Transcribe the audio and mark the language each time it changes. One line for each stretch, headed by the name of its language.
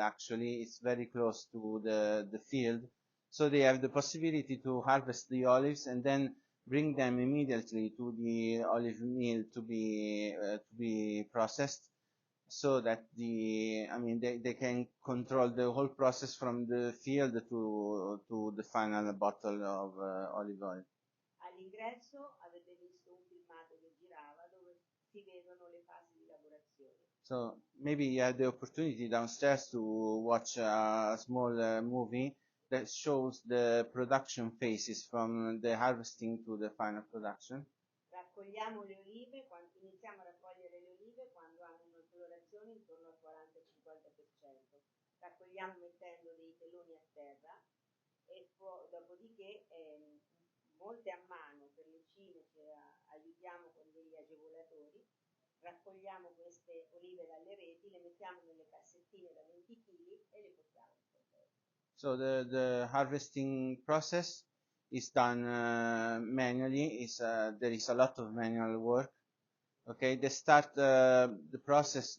English: Actually, it's very close to the field, so they have the possibility to harvest the olives and then bring them immediately to the olive mill to be processed, so that they can control the whole process from the field to the final bottle of olive oil.
Italian: All'ingresso avete visto un filmato che girava dove si vedono le fasi di lavorazione.
English: So maybe you had the opportunity downstairs to watch a small movie that shows the production phases from the harvesting to the final production.
Italian: Raccogliamo le olive, iniziamo a raccogliere le olive quando hanno una colorazione intorno al 40-50%. Raccogliamo mettendo dei teloni a terra e dopodiché molte a mano per le cime che aiutiamo con degli agevolatori. Raccogliamo queste olive dalle reti, le mettiamo nelle cassettine da 20 kg e le portiamo in conteggio.
English: So the harvesting process is done manually. There is a lot of manual work. Okay, they start the process.